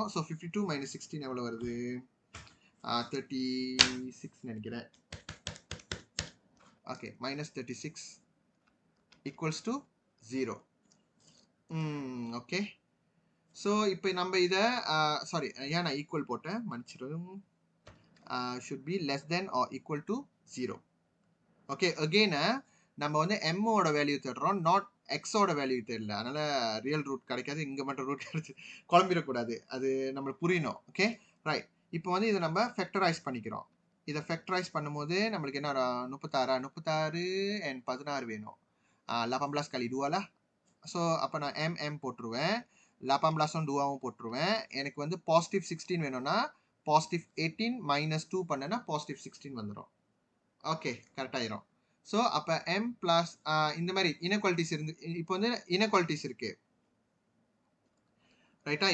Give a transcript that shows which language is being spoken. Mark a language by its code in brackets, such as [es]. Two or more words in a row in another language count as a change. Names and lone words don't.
[ta] ஸோ 52 மைனஸ் 16 எவ்வளோ வருது? 36 நினைக்கிறேன். [en] okay, minus 36 equals to 0. [ta] ஓகே, ஸோ இப்போ நம்ம இதை சாரி ஏன் நான் ஈக்குவல் போட்டேன் மன்னிச்சிடும். [en] should be less than or equal to 0. [ta] ஓகே, again நம்ம வந்து m ஓட வேல்யூ தேடுறோம், நாட் x ஓட வேல்யூ தெரியல, அதனால [en] real root [ta] கிடைக்காது, இங்கே மட்டும் ரூட் கிடைச்சி குழம்பிடக்கூடாது, அது நம்மளுக்கு புரியணும். [en] okay right, [ta] இப்போ வந்து இதை நம்ம ஃபேக்டரைஸ் பண்ணிக்கிறோம். இதை ஃபேக்டரைஸ் பண்ணும்போது நம்மளுக்கு என்ன 36 and 16 வேணும். [ms] 18 kali 2 lah. [ta] ஸோ அப்போ நான் m போட்டுருவேன், 18 2 போட்டுருவேன். எனக்கு வந்து பாசிட்டிவ் 16 வேணும்னா [en] positive 18 minus 2 [ta] பண்ணனா பாசிட்டிவ் 16 வந்துடும். ஓகே, கரெக்டாயிரும். ஸோ அப்போ m பிளஸ் இந்த மாதிரி இனக்வாலிட்டிஸ் இருந்து, இப்போ வந்து இனக்வாலிட்டிஸ் இருக்கு ரைட்டா.